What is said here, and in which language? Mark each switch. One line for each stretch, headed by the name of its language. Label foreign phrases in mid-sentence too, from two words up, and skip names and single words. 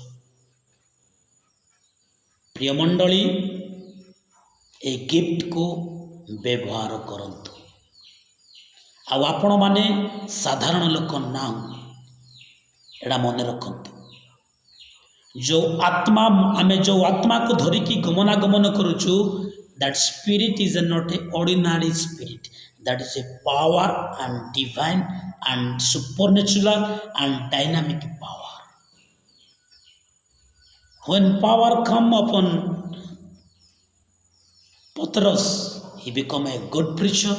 Odia: ପ୍ରିୟ ମଣ୍ଡଳୀ, এই ଗିଫ୍ଟକୁ ବ୍ୟବହାର କରନ୍ତୁ। ଆଉ ଆପଣମାନେ ସାଧାରଣ ଲୋକ ନାହୁଁ, ଏଇଟା ମନେ ରଖନ୍ତୁ। ଆମେ ଯେଉଁ ଆତ୍ମାକୁ ଧରିକି ଗମନାଗମନ କରୁଛୁ,
English: that spirit is not a ordinary spirit, that is a power and divine and supernatural and dynamic power. When power come upon Patros, he become a good preacher.